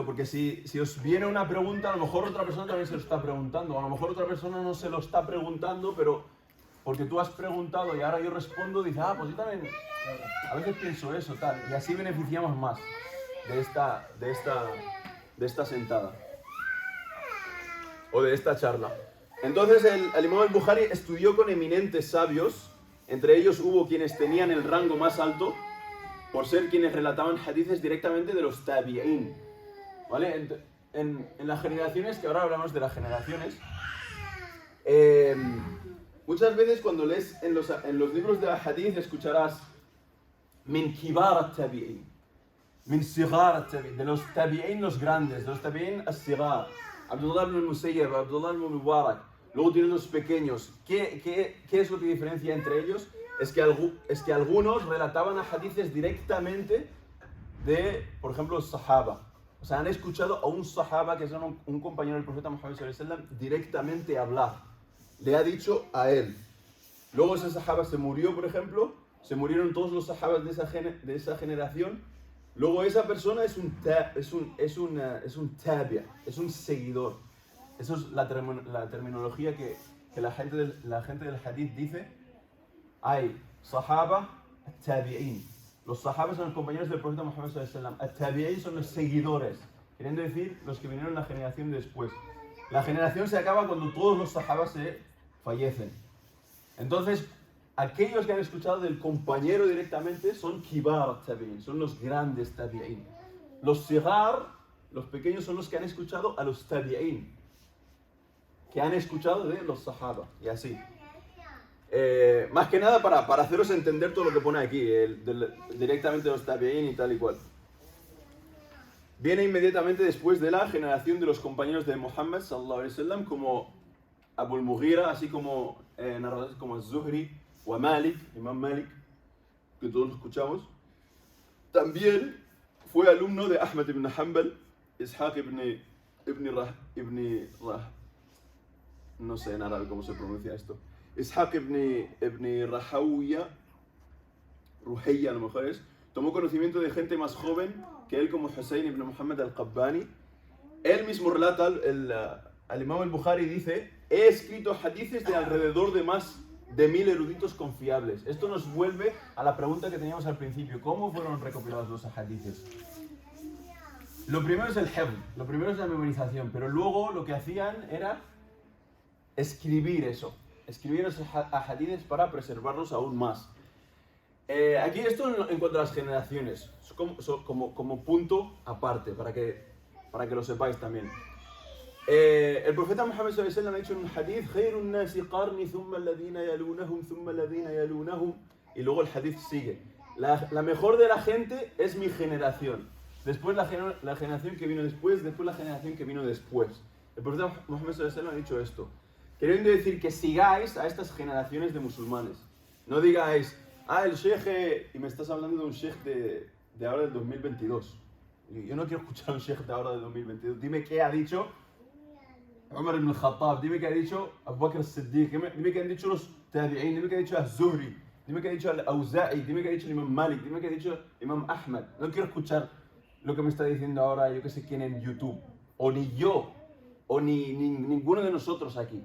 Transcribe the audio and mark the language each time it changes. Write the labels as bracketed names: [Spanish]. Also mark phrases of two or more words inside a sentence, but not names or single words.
[Spanish] Porque si os viene una pregunta, a lo mejor otra persona también se lo está preguntando, a lo mejor otra persona no se lo está preguntando, pero porque tú has preguntado y ahora yo respondo, dice, pues yo también a veces pienso eso, tal, y así beneficiamos más de esta sentada o de esta charla. Entonces el Imam al-Bukhari estudió con eminentes sabios, entre ellos hubo quienes tenían el rango más alto por ser quienes relataban hadices directamente de los tabi'in, ¿vale? En las generaciones, que ahora hablamos de las generaciones, muchas veces cuando lees en los libros de la hadith escucharás [Arabic] من كبار التابعين، من صغار التابعين, [Spanish] de los tabi'in los grandes, de los [Arabic] التابعين الصغار, [Spanish] Abdullah ibn al-Musayyib, Abdullah ibn Mubarak. Luego tienen los pequeños. ¿Qué es lo que diferencia entre ellos? Es que algunos relataban a hadices directamente de, por ejemplo, los sahaba. O sea, han escuchado a un sahaba, que es un compañero del profeta Muhammad [Arabic] صلى الله عليه وسلم, [Spanish] directamente hablar. Le ha dicho a él. Luego ese sahaba se murió, por ejemplo, se murieron todos los sahabas de esa generación. Luego esa persona es un tabi'a, es un seguidor. Eso es la terminología que la gente del hadith dice. Hay sahaba, tabi'in. Los sahabas son los compañeros del profeta Muhammad [Arabic] صلى الله عليه وسلم. [Spanish] Tabi'in son los seguidores, queriendo decir los que vinieron la generación después. La generación se acaba cuando todos los sahabas se fallecen. Entonces, aquellos que han escuchado del compañero directamente son [Arabic] كبار تابعين, [Spanish] son los grandes tabi'in. Los sigar, los pequeños, son los que han escuchado a los tabi'in, que han escuchado de los sahaba, y así. Más que nada para haceros entender todo lo que pone aquí, directamente de los tabi'in y tal y cual. Viene inmediatamente después de la generación de los compañeros de Muhammad [Arabic] صلى الله عليه وسلم, [Spanish] como Abu al-Mughira, así como narradores como Az-Zuhri o Malik, Imam Malik, que todos lo escuchamos. También fue alumno de Ahmad ibn Hanbal, Ishaq no sé en árabe cómo se pronuncia esto. Ishaq ibn Rahawiyya, Ruhayya a lo mejor es, tomó conocimiento de gente más joven que él, como Hussein ibn Muhammad al-Qabbani. Él mismo relata, al Imam al-Bukhari dice, he escrito hadices de alrededor de más de 1000 eruditos confiables. Esto nos vuelve a la pregunta que teníamos al principio, ¿cómo fueron recopilados los hadices? Lo primero es el hifz, lo primero es la memorización, pero luego lo que hacían era escribir esos hadices para preservarlos aún más. Aquí esto en cuanto a las generaciones, como punto aparte, para que lo sepáis también. El profeta Muhammad [Arabic] صلى الله عليه وسلم [Spanish] ha dicho en un hadith, [Arabic] خير الناس قرني ثم الذين يلونهم ثم الذين يلونهم, [Spanish] y luego el hadith sigue. La mejor de la gente es mi generación. Después la generación que vino después la generación que vino después. El profeta Muhammad [Arabic] صلى الله عليه وسلم [Spanish] ha dicho esto. queriendo decir que sigáis a estas generaciones de musulmanes. No digáis, el sheikh, y me estás hablando de un sheikh de ahora del 2022. Yo no quiero escuchar a un sheikh de ahora del 2022. Dime qué ha dicho Umar ibn al-Khattab, dime qué ha dicho Abu Bakr al-Siddiq, dime qué han dicho los tabi'in, dime qué ha dicho al-Zuhri, dime qué ha dicho al-Awza'i, dime qué ha dicho el Imam Malik, dime qué ha dicho el Imam Ahmad. No quiero escuchar lo que me está diciendo ahora yo que sé quién en YouTube. O ni yo, o ni ninguno de nosotros aquí.